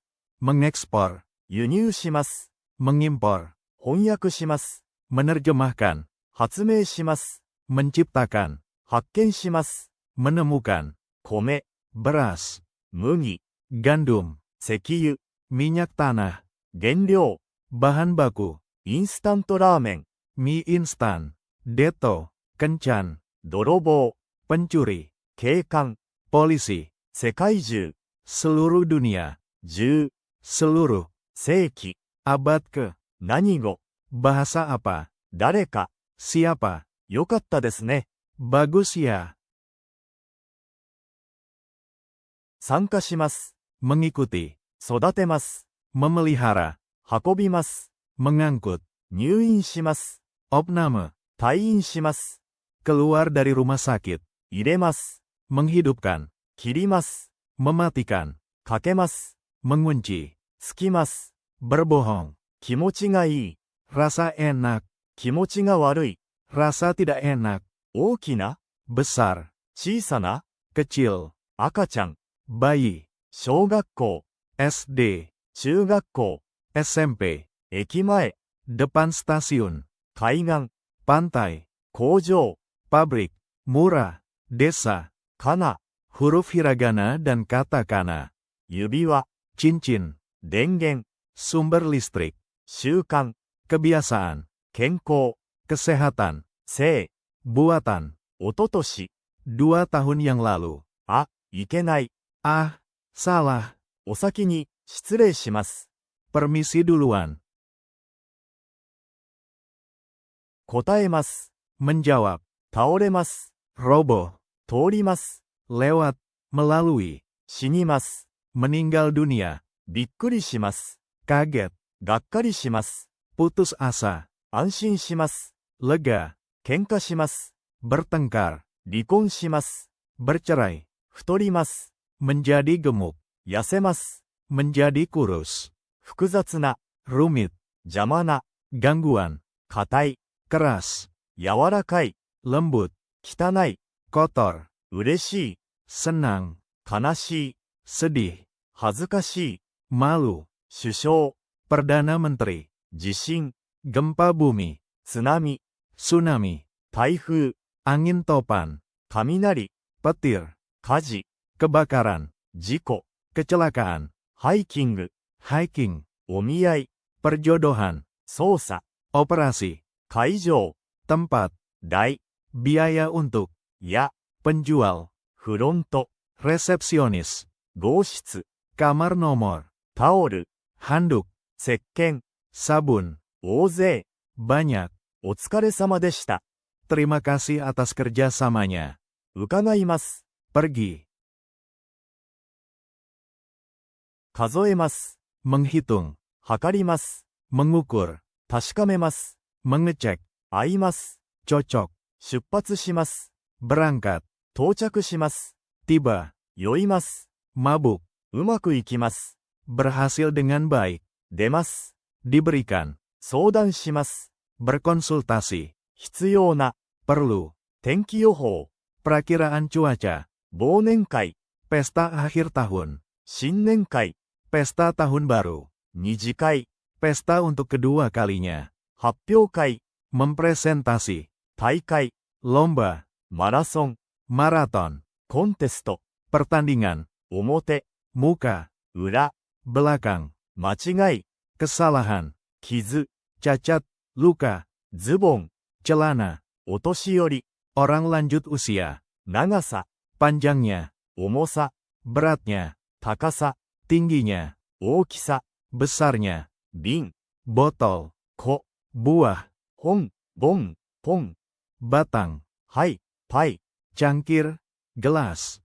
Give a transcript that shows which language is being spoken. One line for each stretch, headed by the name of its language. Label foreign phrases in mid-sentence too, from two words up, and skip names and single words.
Indonesian: mengekspor,
Japanese: 輸入します。
Indonesian: mengimpor,
Japanese: 翻訳します。
Indonesian: menerjemahkan,
Japanese: 発明します。
Indonesian: menciptakan,
Japanese: 発見します。
Indonesian: menemukan,
Japanese: 米、
Indonesian: beras,
Japanese: 麦、
Indonesian: gandum,
Japanese: 石油、
Indonesian: minyak tanah,
Japanese: 原料、
Indonesian: bahan baku,
Japanese: インスタントラーメン、
Indonesian: mie instan, deto, kencan,
Japanese: 泥棒、
Indonesian: pencuri,
Japanese: 警官、
Indonesian: polisi,
Japanese: 世界中、
Indonesian: seluruh dunia,
Japanese: 10、
Indonesian: seluruh,
Japanese: 世紀、
Indonesian: abad ke,
Japanese: 何語、
Indonesian: bahasa apa,
Japanese: 誰か、
Indonesian: siapa,
Japanese: よかったですね。
Indonesian: bagus ya,
Japanese: 参加します。
Indonesian: mengikuti,
Japanese: 育てます。
Indonesian: memelihara,
Japanese: 運びます。
Indonesian: mengangkut,
Japanese: 入院します。
Indonesian: opname,
Japanese: 退院します。
Indonesian: keluar dari rumah sakit,
Japanese: 入れます。
Indonesian: menghidupkan,
Japanese: 切ります。
Indonesian: mematikan,
Japanese: かけます。
Indonesian: mengunci,
Japanese: つきます。
Indonesian: berbohong,
Japanese: 気持ちがいい。
Indonesian: rasa enak,
Japanese: 気持ちが悪い。
Indonesian: rasa tidak enak,
Japanese: 大きな、
Indonesian: besar,
Japanese: 小さな、
Indonesian: kecil,
Japanese: 赤ちゃん、
Indonesian: bayi,
Japanese: 小学校、
Indonesian: SD,
Japanese: 中学校、
Indonesian: SMP,
Japanese: 駅前、
Indonesian: depan stasiun,
Japanese: 海岸、
Indonesian: pantai,
Japanese: 工場、
Indonesian: pabrik, murah, desa,
Japanese: かな、
Indonesian: huruf hiragana dan katakana,
Japanese: 指輪、
Indonesian: cincin,
Japanese: 電源、
Indonesian: sumber listrik,
Japanese: 習慣、
Indonesian: kebiasaan,
Japanese: 健康、
Indonesian: kesehatan,
Japanese: 性、
Indonesian: buatan,
Japanese: おととし、
Indonesian: 2 tahun yang lalu.
Japanese: あ、いけない。
Indonesian: Ah, salah,
Japanese: お先に、失礼します。
Indonesian: permisi duluan,
Japanese: 答えます。
Indonesian: menjawab,
Japanese: 倒れます。
Indonesian: roboh,
Japanese: 通ります。
Indonesian: lewat, melalui,
Japanese: 死にます。
Indonesian: meninggal dunia,
Japanese: びっくりします。
Indonesian: kaget,
Japanese: がっかりします。
Indonesian: putus asa,
Japanese: 安心します。
Indonesian: lega,
Japanese: 喧嘩します。
Indonesian: bertengkar,
Japanese: 離婚します。
Indonesian: bercerai,
Japanese: 太ります。
Indonesian: menjadi gemuk,
Japanese: 痩せます。
Indonesian: menjadi kurus,
Japanese: 複雑な、
Indonesian: rumit,
Japanese: 邪魔な、
Indonesian: gangguan,
Japanese: 硬い、
Indonesian: keras,
Japanese: 柔らかい、
Indonesian: lembut,
Japanese: 汚い、
Indonesian: kotor,
Japanese: 嬉しい、
Indonesian: senang,
Japanese: 悲しい、
Indonesian: sedih,
Japanese: 恥ずかしい、
Indonesian: malu,
Japanese: 首相、
Indonesian: perdana menteri,
Japanese: 地震、
Indonesian: gempa bumi,
Japanese: 津波、
Indonesian: tsunami,
Japanese: 台風、
Indonesian: angin topan,
Japanese: 雷、
Indonesian: petir,
Japanese: 火事、
Indonesian: kebakaran,
Japanese: 事故、
Indonesian: kecelakaan,
Japanese: ハイキング、
Indonesian: hiking,
Japanese: お見合い、
Indonesian: perjodohan,
Japanese: 捜査、
Indonesian: operasi,
Japanese: 会場、
Indonesian: tempat,
Japanese: 台、
Indonesian: biaya untuk,
Japanese: や、
Indonesian: penjual,
Japanese: フロント、
Indonesian: resepsionis,
Japanese: 号室、
Indonesian: kamar nomor,
Japanese: タオル、
Indonesian: handuk,
Japanese: 石鹸、
Indonesian: sabun,
Japanese: 大勢、
Indonesian: banyak.
Japanese: お疲れ様でした。
Indonesian: Terima kasih atas kerjasamanya.
Japanese: 伺います。
Indonesian: Pergi,
Japanese: 数えます。
Indonesian: menghitung,
Japanese: 測ります。
Indonesian: mengukur,
Japanese: 確かめます。
Indonesian: mengecek,
Japanese: 会います。
Indonesian: cocok,
Japanese: 出発します。
Indonesian: berangkat,
Japanese: 到着します。
Indonesian: tiba,
Japanese: 酔います。
Indonesian: mabuk,
Japanese: うまくいきます。
Indonesian: berhasil dengan baik,
Japanese: 出ます。
Indonesian: diberikan,
Japanese: 相談します。
Indonesian: berkonsultasi,
Japanese: 必要な。
Indonesian: perlu,
Japanese: 天気予報。
Indonesian: perakiraan cuaca,
Japanese: 忘年会。
Indonesian: pesta akhir tahun,
Japanese: 新年会。
Indonesian: pesta tahun baru,
Japanese: 二次会。
Indonesian: pesta untuk kedua kalinya,
Japanese: 発表会。
Indonesian: mempresentasi,
Japanese: 大会。
Indonesian: lomba,
Japanese: マラソン。
Indonesian: maraton,
Japanese: コンテスト。
Indonesian: pertandingan,
Japanese: 表。
Indonesian: muka,
Japanese: 裏。
Indonesian: belakang,
Japanese: 間違い。
Indonesian: kesalahan,
Japanese: 傷。
Indonesian: cacat, luka,
Japanese: ズボン。
Indonesian: celana,
Japanese: お年寄り。
Indonesian: orang lanjut usia,
Japanese: 長さ。
Indonesian: panjangnya,
Japanese: 重さ。
Indonesian: beratnya,
Japanese: 高さ。
Indonesian: tingginya,
Japanese: 大きさ。
Indonesian: besarnya,
Japanese: 瓶。
Indonesian: botol,
Japanese: 子。
Indonesian: buah,
Japanese: 本。ボン。ポン。
Indonesian: batang,
Japanese: はい。パイ。
Indonesian: cangkir, gelas,